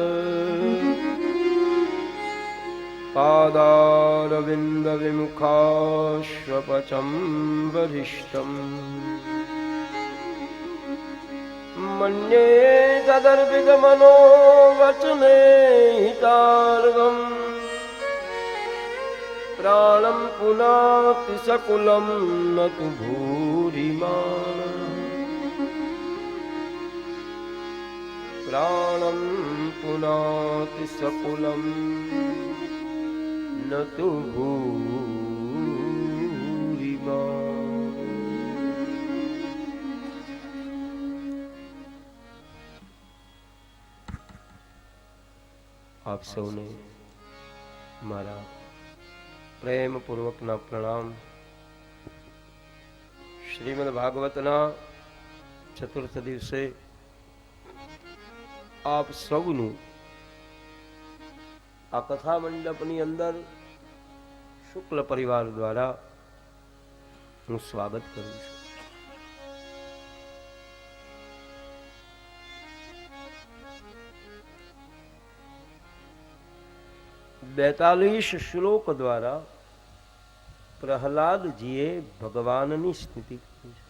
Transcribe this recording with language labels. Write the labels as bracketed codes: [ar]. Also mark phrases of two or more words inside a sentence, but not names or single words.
[sa] પાદારવિંદ વિમુખાશ્વપચમ વરિષ્ઠમ મન્યે તદર્પિત મનો વચને હિતાર્ગમ प्राणं पुनाति सकुलं न तु भूरिमाण प्राणं पुनाति सकुलं न तु भूरिमाण। [gu] આપ સૌને મારા પ્રેમ પૂર્વકના પ્રણામ। શ્રીમદ્ ભાગવતના ચતુર્થ દિવસે આપ સૌનું આ કથા મંડપની અંદર શુક્લ પરિવાર દ્વારા હું સ્વાગત કરું છું। બેતાલીસ શ્લોક દ્વારા પ્રહલાદજીએ ભગવાનની સ્તુતિ કરી છે।